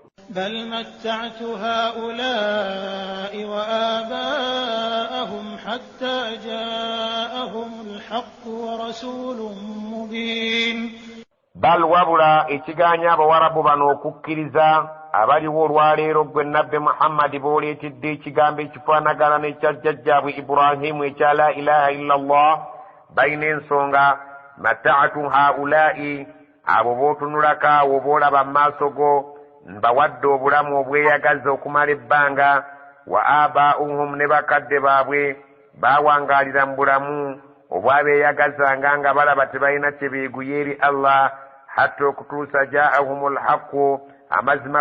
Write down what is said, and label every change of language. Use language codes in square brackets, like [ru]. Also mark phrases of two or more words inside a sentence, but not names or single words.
[ar] بل متعت هؤلاء وآباءهم حتى جاءهم الحق ورسول مبين. بل [lg] wabula ekiganya abawarabu bano okukkiriza abaliwo olwaleero gwe nabbi Muhammad booleetedde ekigambo ekifaanagana n'ekya jjajjaabwe Ibrahimu ekya [ar] لا إله إلا الله [lg] balina ensonga. [ar] متعت هؤلاء [lg] abo bootunulako awo boolaba mu maaso go mbawadde obulamu obweyagaza okumala ebbanga [ar] وآباءهم [lg] ne bakadde baabwe baawangaalira mu bulamu obwabeeyagazanga nga balaba tebalina kye beeguye eri Allah hatta okutuusa [ar] جاءهم الحق [lg] amazima